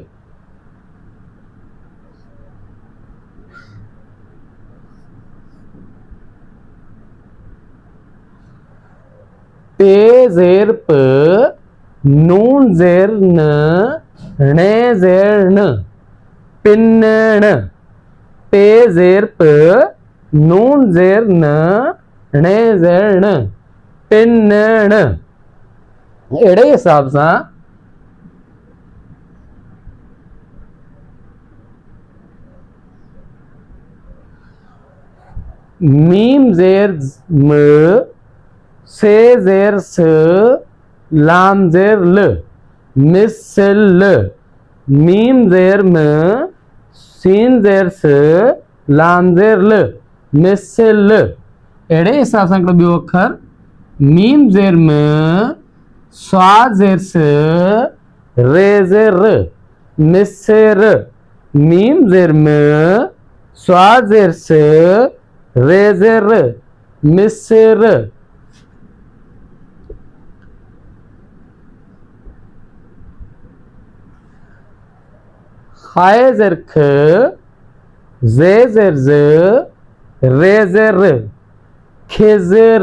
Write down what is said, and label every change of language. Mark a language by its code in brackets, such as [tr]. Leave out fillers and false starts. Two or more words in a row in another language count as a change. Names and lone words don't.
[sd] पे ज़ेर प, नून ज़ेर न, णे ज़ेर न, पिन्नण। पे ज़ेर प, नून ज़ेर न, णे ज़ेर न, पिन्नण। अहिड़े हिसाब सां मीम ज़ेर म, से ज़ेर स, लाम ज़ेर ल, मिसल। मीम ज़ेर म, सीन ज़ेर स, लाम ज़ेर ल, मिसल। अहिड़े हिसाब सां हिकिड़ो ॿियो अखर मीम ज़ेर म, स्वाद ज़ेर स, रे ज़ेर र, मिसर। मीम ज़ेर म, स्वाद ज़ेर स, रे ज़ेर र, मिस्र। खाए ज़ेर ख, जे ज़ेर ज, रे ज़ेर र, खिज़र।